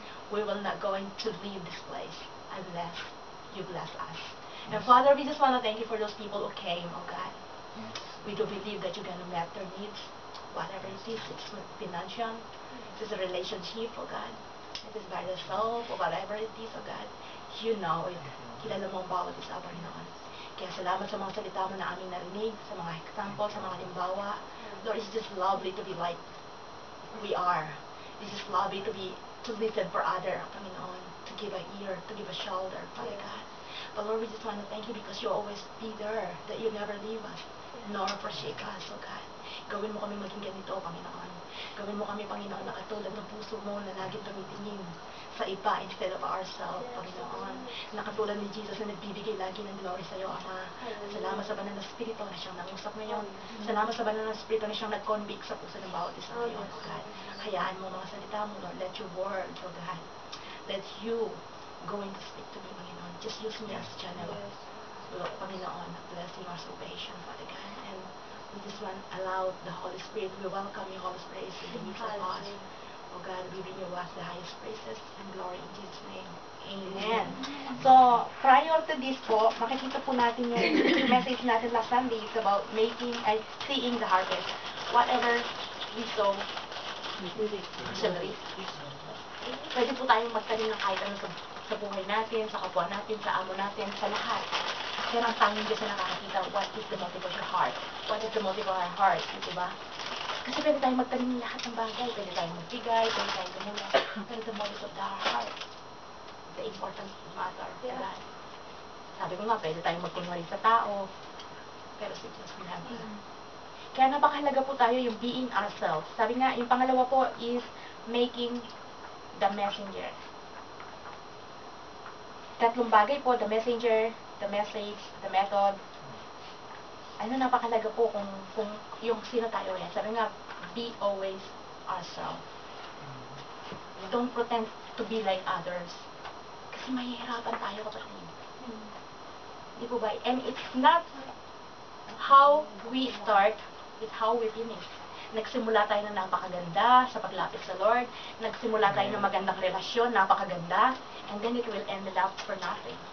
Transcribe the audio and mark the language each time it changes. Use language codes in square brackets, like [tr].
[en] We will not going to leave this place unless you bless us. And Father, we just want to thank you for those people who came, oh God. We do believe that you're going to meet their needs, whatever it is. It's financial, it's a relationship, oh God. It is by the soul, or whatever it is, oh God. You know it. [tl] Kilala mo ang bawat isa, Panginoon. Kaya salamat sa mga salita mo na aming narinig, sa mga example, sa mga limbawa. [en] Lord, it's just lovely to be like we are. It's just lovely to listen for other, Panginoon, to give an ear, to give a shoulder, Father God. But Lord, we just want to thank you because you always be there, that you never leave us, nor forsake us, oh God. [tl] Gawin mo kami maging ganito, Panginoon. Gawin mo kami, Panginoon, na katulad ng puso mo na laging tumitingin sa iba [en] instead of ourselves, [tl] Panginoon. Na katulad ni Jesus na nagbibigay lagi ng glory sa iyo, Ama. Salamat sa banal na Espiritu na siyang nangusap ngayon. Salamat sa banal na Espiritu na siyang nag-convict sa puso ng bawat isa ngayon, oh God. Hayaan mo mga salita mo, [en] Lord. Let your word, oh God. Let you going to speak to me, Panginoon. Just use me as channel, Lord, Panginoon, blessing our salvation, Father God. And we just want to allow the Holy Spirit. We welcome you, Holy Spirit, in the midst of us. Oh God, we bring you us the highest praises and glory in Jesus' name. Amen. So, prior to this po, [tl] makikita po natin yung [en] message natin last Sunday. It's about seeing the harvest. Whatever we sow, [tl] pwede po tayong magtanim ng kahit ano sa buhay natin, sa kapwa natin, sa amo natin, sa lahat. Pero ang tanging Diyos na nakakakita, [en] what is the motive of your heart? What is the motive of our heart? [tl] Diba? Kasi pwede tayong magtanim ng lahat ng bagay. Pwede tayong magbigay, pwede tayong gumula. [en] Pero the motive of our heart, the important matter. [tl] Diba? Sabi ko nga, pwede tayong magkunwari sa tao. Pero si Diyos never. Kaya napakahalaga po tayo yung [en] being ourselves. [tl] Sabi nga, yung pangalawa po is [en] making the messenger. [tl] Tatlong bagay po, [en] the messenger, the message, the method. [tl] Ano napakahalaga po kung yung sino tayo yan. Sabi nga, [en] be always ourselves. Don't pretend to be like others. [tl] Kasi mahihirapan tayo, kapatid. Di po ba? [en] And it's not how we start, it's how we finish. [tl] Nagsimula tayo ng napakaganda sa paglapit sa Lord. Nagsimula tayo ng magandang relasyon, napakaganda. [en] And then it will end up for nothing.